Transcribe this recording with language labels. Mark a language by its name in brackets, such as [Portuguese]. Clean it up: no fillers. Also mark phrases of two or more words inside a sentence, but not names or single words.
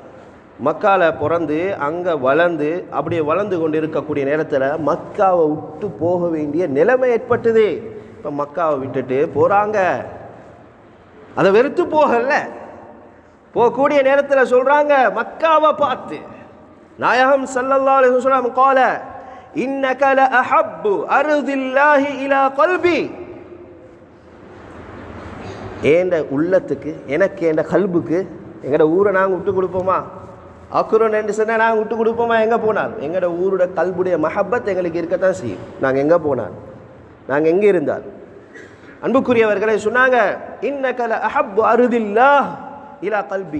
[Tamil] மக்கால பிறந்து அங்கே வளர்ந்து அப்படியே வளர்ந்து கொண்டு இருக்கக்கூடிய நேரத்தில் மக்காவை விட்டு போக வேண்டிய நிலைமை ஏற்பட்டது. இப்போ மக்காவை விட்டுட்டு போகிறாங்க. அதை வெறுத்து போகல, போகக்கூடிய நேரத்தில் சொல்கிறாங்க மக்காவை பார்த்து, நாயகம் [Arabic] صلى الله عليه وسلم قال إنك لأحب أرض الله إلى قلبي. [Tamil] ஏண்ட உள்ளத்துக்கு, எனக்கு என் கல்புக்கு, எங்களோட ஊரை நாங்கள் விட்டு கொடுப்போமா? அக்குறோன் என்று சொன்னால் நாங்கள் விட்டு கொடுப்போமா? எங்கே போனால் எங்களோட ஊரோட கல்புடைய மஹப்பத் எங்களுக்கு இருக்கத்தான் செய்யும். நாங்கள் எங்கே போனால், நாங்கள் எங்கே இருந்தால். அன்புக்குரியவர்களை சொன்னாங்க, [Arabic] إنك لأحب أرض الله إلى قلبي.